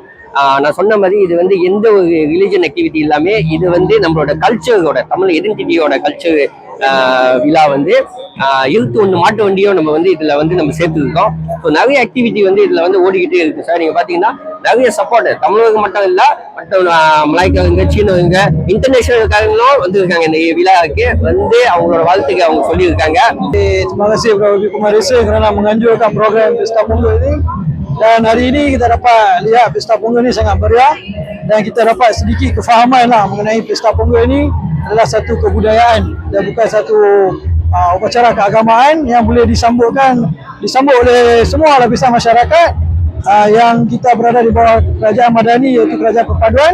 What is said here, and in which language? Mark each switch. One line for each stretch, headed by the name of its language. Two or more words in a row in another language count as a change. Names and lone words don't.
Tamil: நான் சொன்ன மாதிரி இது வந்து எந்த ஒரு
English: religion activity
Tamil: இல்லாம இது வந்து நம்மளோட கல்ச்சரோட, தமிழ் ஐடென்டிட்டியோட கல்ச்சர் விழா வந்து 21 மாட்டு வண்டியும் நம்ம வந்து இதுல வந்து நம்ம சேர்த்துருக்கோம். ஸோ நிறைய ஆக்டிவிட்டி வந்து இதுல வந்து ஓடிக்கிட்டே இருக்கு சார். நீங்க பாத்தீங்கன்னா நிறைய சப்போர்ட் தமிழகம் மட்டும் இல்ல, மற்ற மலாய்க்காரங்க, சீனவங்க, இன்டர்நேஷனல் காரங்களும் வந்திருக்காங்க. இந்த விழாவுக்கு வந்து அவங்களோட வாழ்த்துக்கு அவங்க சொல்லியிருக்காங்க.
Malay: Terima kasih kepada Kumarisa kerana menganjurkan program Pesta Ponggol ini. Dan hari ini kita dapat lihat Pesta Ponggol ini sangat meriah dan kita dapat sedikit kefahaman lah mengenai Pesta Ponggol ini adalah satu kebudayaan dan bukan satu upacara keagamaan yang boleh disambut oleh semua lapisan masyarakat yang kita berada di bawah kerajaan madani, iaitu kerajaan perpaduan.